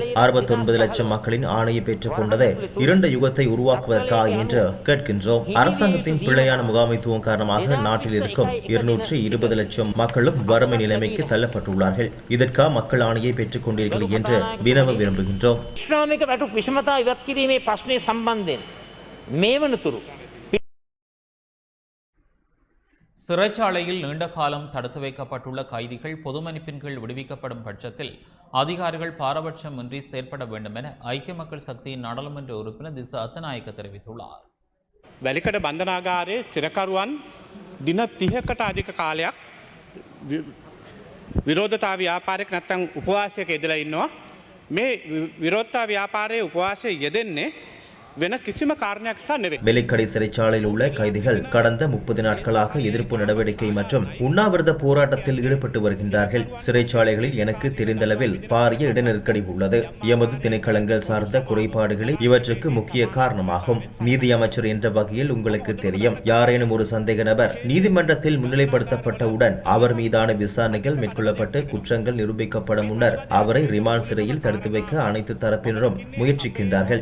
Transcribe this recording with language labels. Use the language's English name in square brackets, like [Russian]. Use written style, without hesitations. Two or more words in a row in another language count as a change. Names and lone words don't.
[Tamil] 69 லட்சம் மக்களின் ஆணையை பெற்றுக் கொண்டது 2 யுகத்தை உருவாக்குவதற்காக என்று கேட்கின்றோம். அரசாங்கத்தின் பிழையான முகாமைத்துவம் காரணமாக நாட்டில் இருக்கும் 220 லட்சம் மக்களும் வறுமை நிலைமைக்கு தள்ளப்பட்டுள்ளார்கள். இதற்கா மக்கள் ஆணையை பெற்றுக் கொண்டீர்கள் என்று வினவ விரும்புகின்றோம். [Sinhala] ශ්‍රාමික වැටුප් විෂමතා ඉවත් කිරීමේ ප්‍රශ්නය සම්බන්ධයෙන් මේ වනතුරු [Tamil] சிறைச்சாலையில் நீண்ட காலம் தடுத்து வைக்கப்பட்டுள்ள கைதிகள் பொது மன்னிப்பின் கீழ் விடுவிக்கப்படும் பட்சத்தில் அதிகாரிகள் பாரபட்சமின்றி செயற்பட வேண்டும் என ஐக்கிய மக்கள் சக்தியின் நாடாளுமன்ற உறுப்பினர் திச அத்தநாயக்க தெரிவித்துள்ளார். [Sinhala] වැලිකඩ බන්ධනාගාරයේ සිරකරුවන් දින 30කට අධික කාලයක් විරෝධතා ව්‍යාපාරයක නැත්නම් උපවාසයක යෙදලා ඉන්නවා. මේ විරෝධතා ව්‍යාපාරයේ උපවාසයේ යෙදෙන්නේ වෙන කිසිම කාරණයක් නිසා නෙවෙයි. [Tamil] வெலிக்கடை சிறைச்சாலையில் உள்ள கைதிகள் கடந்த 30 நாட்களாக எதிர்ப்பு நடவடிக்கை மற்றும் உண்ணாவிரத போராட்டத்தில் ஈடுபட்டு வருகின்றார்கள். சிறைச்சாலைகளில் எனக்கு தெரிந்தளவில் பாரிய இட நெருக்கடி உள்ளது. எமது திணைக்களங்கள் சார்ந்த குறைபாடுகளே இவற்றுக்கு முக்கிய காரணமாகும். நீதி அமைச்சர் என்ற வகையில் உங்களுக்கு தெரியும், யாரேனும் ஒரு சந்தேக நபர் நீதிமன்றத்தில் முன்னிலைப்படுத்தப்பட்டவுடன் அவர் மீதான விசாரணைகள் மேற்கொள்ளப்பட்டு குற்றங்கள் நிரூபிக்கப்படும் முன்னர் அவரை ரிமாண்ட் சிறையில் தடுத்து வைக்க அனைத்து தரப்பினரும் முயற்சிக்கின்றார்கள்.